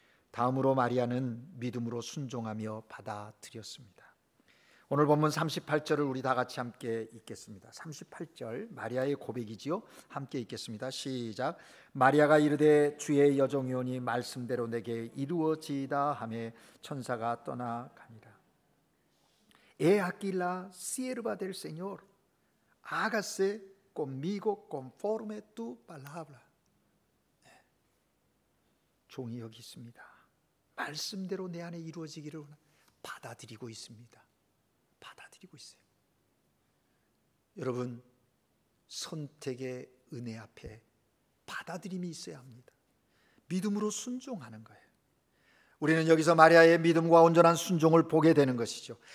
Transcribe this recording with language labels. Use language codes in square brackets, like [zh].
[ko] 다음으로 마리아는 믿음으로 순종하며 받아들였습니다. 오늘 본문 38절을 우리 다 같이 함께 읽겠습니다. 38절 마리아의 고백이지요. 함께 읽겠습니다. 시작. 마리아가 이르되 주의 여종이오니 말씀대로 내게 이루어지이다 하매 천사가 떠나가니라. [es] He aquí la sierva del Señor, hágase conmigo conforme tu palabra. [ko] 종이 여기 있습니다. 말씀대로 내 안에 이루어지기를 받아들이고 있습니다. 받아들이고 있어요. 여러분, 선택의 은혜 앞에 받아들임이 있어야 합니다. 믿음으로 순종하는 거예요. 우리는 여기서 마리아의 믿음과 온전한 순종을 보게 되는 것이죠.